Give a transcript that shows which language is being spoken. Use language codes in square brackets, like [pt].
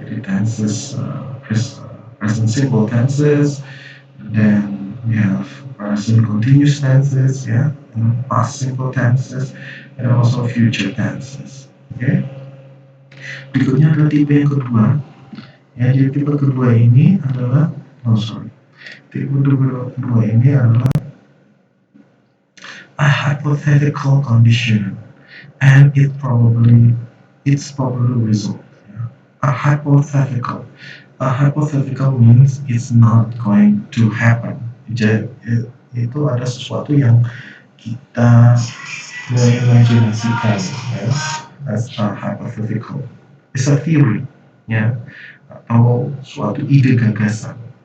[en] Jadi tenses present simple tenses, then we have present continuous tenses ya, and past simple tenses, and also future tenses. Okay. [id] Berikutnya adalah tipe yang kedua ya. Jadi tipe kedua ini adalah tipe kedua ini adalah [en] a hypothetical condition and it's probably result. A hypothetical means it's not going to happen. [id] Itu ada sesuatu yang kita mengimajinasikan, ya, [en] as a hypothetical. It's a theory, ya, [id] atau suatu ide gagasan.